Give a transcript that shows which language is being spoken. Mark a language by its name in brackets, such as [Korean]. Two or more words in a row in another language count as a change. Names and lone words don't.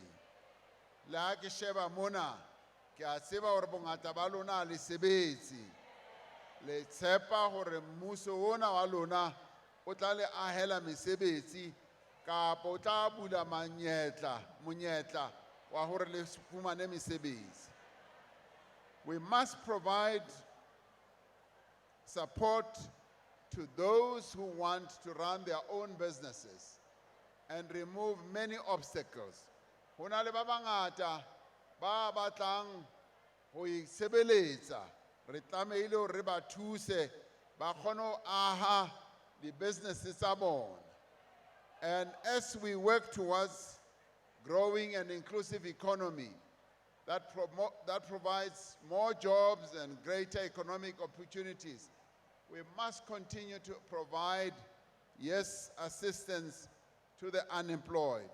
[Southern Sotho] Le ha ke sheba mona, ke a tseba hore bongata ba lona le sebetse. Le tshepa hore mmuso ona wa lona o tla le ahela mesebetsi, kapa o tla bula monyetla wa hore le fumane mesebetsi. [English] We must provide support to those who want to run their own businesses and remove many obstacles. [Southern Sotho] Ho na le ba bangata ba batlang ho isebeletsa, re tlamehile hore re ba thuse ba kgone ho aha di-businesses tsa bona. [English] And as we work towards growing an inclusive economy that provides more jobs and greater economic opportunities, we must continue to provide, yes, assistance to the unemployed.